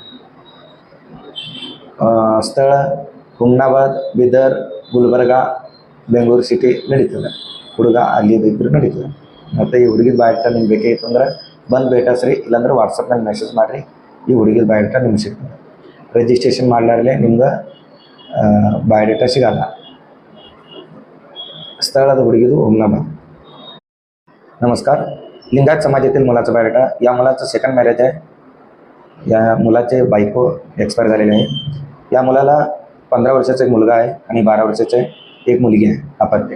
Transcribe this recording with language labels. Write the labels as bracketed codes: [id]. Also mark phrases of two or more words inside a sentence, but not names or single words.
[kn] ಸ್ಥಳ ಹುಮ್ನಾಬಾದ್, ಬೀದರ್, ಗುಲ್ಬರ್ಗ, ಬೆಂಗಳೂರು ಸಿಟಿ ನಡೀತದೆ. ಹುಡುಗ ಅಲ್ಲಿದ್ದಿದ್ರು ನಡೀತದೆ. ಮತ್ತು ಈ ಹುಡುಗಿದ ಬಯೋಡೇಟ ನಿಮ್ಗೆ ಬೇಕಾಗಿತ್ತು ಅಂದ್ರೆ ಬಂದು ಭೇಟಿಸ್ರಿ, ಇಲ್ಲಾಂದ್ರೆ ವಾಟ್ಸಪ್ನಾಗ ಮೆಸೇಜ್ ಮಾಡಿರಿ. ಈ ಹುಡುಗಿದ ಬಯೋಡೇಟ ನಿಮ್ಗೆ ಸಿಗ್ತದೆ. ರಿಜಿಸ್ಟ್ರೇಷನ್ ಮಾಡಲಾರ್ಲೆ ನಿಮ್ಗೆ ಬಯೋಡೇಟ ಸಿಗಲ್ಲ. [mr] स्थळात हुडगीದು हुमनाबाद. नमस्कार. लिंगायत समाजातील मुलाचं बायोडेटा. या मुलाचं [en] second marriage [mr] आहे. या मुलाचे बायको एक्सपायर झालेले आहे. या मुलाला 15 वर्षाचा एक मुलगा आहे आणि 12 वर्षाची एक मुलगी आहे अपत्य.